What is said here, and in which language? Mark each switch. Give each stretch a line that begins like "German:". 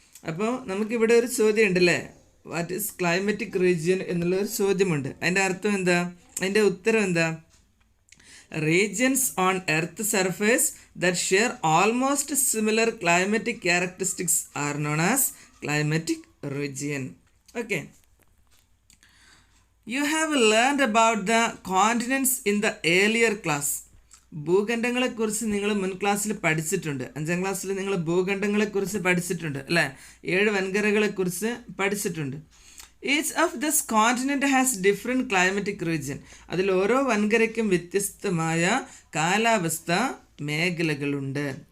Malayalam: അപ്പോൾ നമുക്കിവിടെ ഒരു ചോദ്യം ഉണ്ടല്ലേ,
English: what is climatic region
Malayalam: എന്നുള്ളൊരു ചോദ്യമുണ്ട്. അതിൻ്റെ അർത്ഥം എന്താ? അതിൻ്റെ ഉത്തരം എന്താ?
English: Regions on earth surface that share almost similar climatic characteristics are known as climatic region. Okay, you have learned about the continents in the earlier class.
Malayalam: ഭൂഖണ്ഡങ്ങളെക്കുറിച്ച് നിങ്ങൾ മുൻ ക്ലാസ്സിൽ പഠിച്ചിട്ടുണ്ട്. 5ാം ക്ലാസ്സിൽ നിങ്ങൾ ഭൂഖണ്ഡങ്ങളെക്കുറിച്ച് പഠിച്ചിട്ടുണ്ട് അല്ലേ? 7 വൻകരകളെക്കുറിച്ച് പഠിച്ചിട്ടുണ്ട്.
English: Each of this continent has different climatic region.
Malayalam: അതിൽ ഓരോ വൻകരയ്ക്കും വ്യത്യസ്തമായ കാലാവസ്ഥ മേഖലകളുണ്ട്.